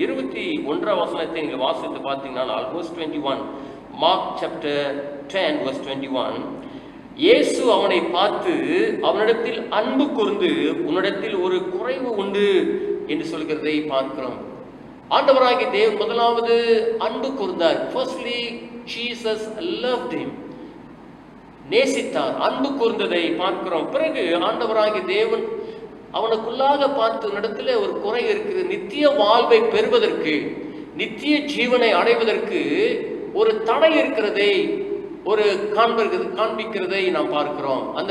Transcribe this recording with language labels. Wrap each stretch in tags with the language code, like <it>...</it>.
<ta>21ஆம் வசனத்தை நீங்கள் வாசித்து பார்த்தீங்கன்னா, verse 21, மார்க் சாப்டர் 10 verse 21, இயேசு அவனை பார்த்து அவனிடத்தில் அன்பு கூர்ந்து உன்னிடத்தில் ஒரு குறைவு உண்டு என்று சொல்கிறதை பார்க்கிறோம். ஆண்டவராகிய தேவன் முதலாவது அன்பு கூர்ந்தார்.</ta> <en>Firstly, Jesus loved him.</en> <ta>நேசித்தார், அன்பு கூர்ந்ததை பார்க்கிறோம். பிறகு ஆண்டவராகிய தேவன் அவனுக்குள்ளாக பார்த்து இடத்துல ஒரு குறை இருக்குது, நித்திய வாழ்வை பெறுவதற்கு, நித்திய ஜீவனை அடைவதற்கு ஒரு தடை இருக்கிறதை ஒரு காண்பிக்கிறதை நாம் பார்க்கிறோம்.</ta>